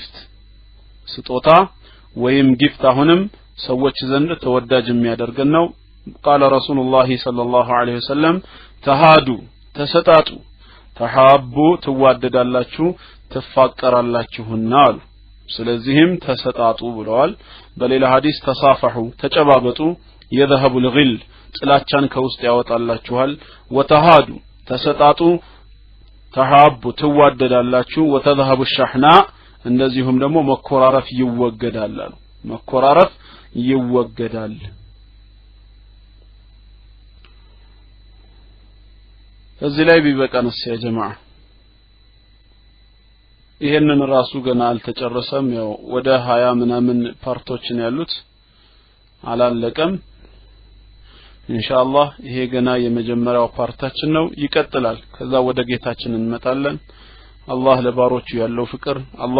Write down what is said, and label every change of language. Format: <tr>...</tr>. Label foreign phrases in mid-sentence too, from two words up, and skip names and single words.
<am>ጊፍት አሁንም ሰዎች ዘንድ ተወዳጅ የሚያደርገን ነው</am> <ar>قال رسول الله صلى الله عليه وسلم</ar> <am>ተሃዱ ተሰጣጡ ተሐቡ ትዋደዳላችሁ ትፋቀራላችሁና አሉ ስለዚህም ተሰጣጡ ብለዋል በሌላ ሐዲስ ተሳፈሑ ተጨባበጡ</am> <ar>يذهب الغل</ar> <am>ጥላቻን ከውስጥ ያወጣላችኋል ወተሃዱ ተሰጣጡ ተሐቡ ትዋደዳላችሁ</am> <ar>وتذهب الشحناء</ar> <am>እንደዚሁም ደግሞ መኮራረፍ ይወገዳል አሉ መኮራረፍ ይወገዳል እዚህ ላይ ቢበቃንስ</am> <ar>يا جماعة</ar> <am>ይሄንን ራሱ ገና አልተጨረሰም ያው ወደ 20 ምናምን ፓርቶችን ያሉት አላለቀም ኢንሻአላህ ይሄ ገና የመጀመሪያው ፓርታችን ነው ይቀጥላል ከዛ ወደ ጌታችን እንመጣለን አላህ ለባሮቹ ያለው ፍቅር አላህ</am>